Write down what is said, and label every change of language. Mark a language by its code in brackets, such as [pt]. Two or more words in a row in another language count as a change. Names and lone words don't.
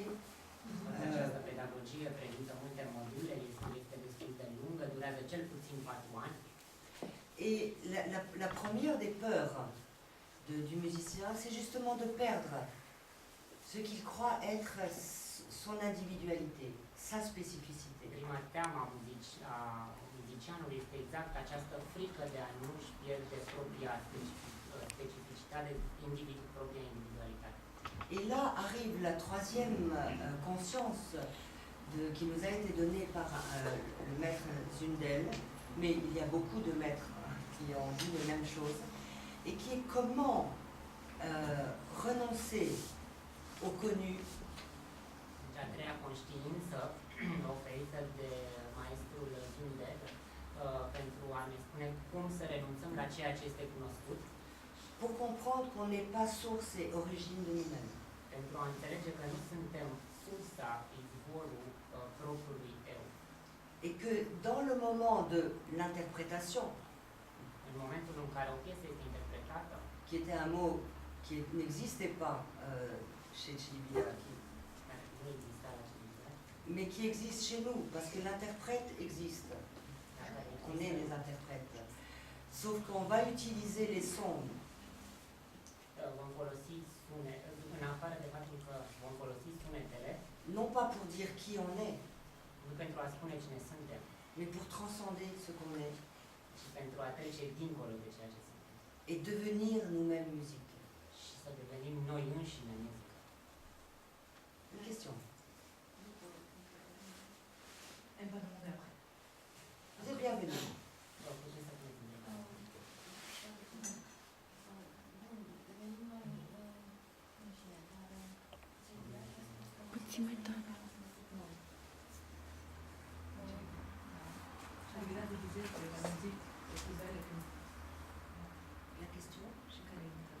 [ro] Această pedagogie prezintă multe module, este destul de lungă, durează cel puțin 4 ani. [fr] Et la première des peurs du musicien, c'est justement de perdre ce qu'il croit être son individualité, sa spécificité. [ro] Prima teamă a muzicianului este exact această frică de a nu-și pierde propria specificitate, propria individualitate. [fr] Et là arrive la troisième conscience qui nous a été donnée par le maître Zundel, mais il y a beaucoup de maîtres qui ont dit les mêmes choses, et qui est comment renoncer au connu, [ro] Deci a treia conștiință oferită de maestrul Zundel pentru a ne spune cum să renunțăm la ceea ce este cunoscut, [fr] pour comprendre qu'on n'est pas source et origine de nous-mêmes. [ro] pentru a înțelege că nu suntem sursa, izvorul propriului eu. [fr] Et que dans le moment de l'interprétation, [ro] În momentul în care o piesă este interpretată, [fr] qui était un mot qui n'existait pas chez Chilibiaki, [ro] care nu exista la Chilibidache, [fr] mais qui existe chez nous, parce que l'interprète existe. On est les interprètes. Sauf qu'on va utiliser les sons [ro] vom folosi în afară de faptul că vom folosi sunetele, [fr] non pas pour dire qui on est, [ro] nu pentru a spune cine suntem, [fr] mais pour transcender ce qu'on est [ro] ci pentru a trece dincolo de ceea ce suntem [fr] et devenir nous-mêmes musique. [ro] și să devenim noi înșine și nemuzică. [fr] Une question. Elle va demander après. Vous êtes bienvenue. [ro] Vă puteți să puneți întrebarea. [fr] Celui-là vous disait que la musique est plus belle que La question, j'ai quand même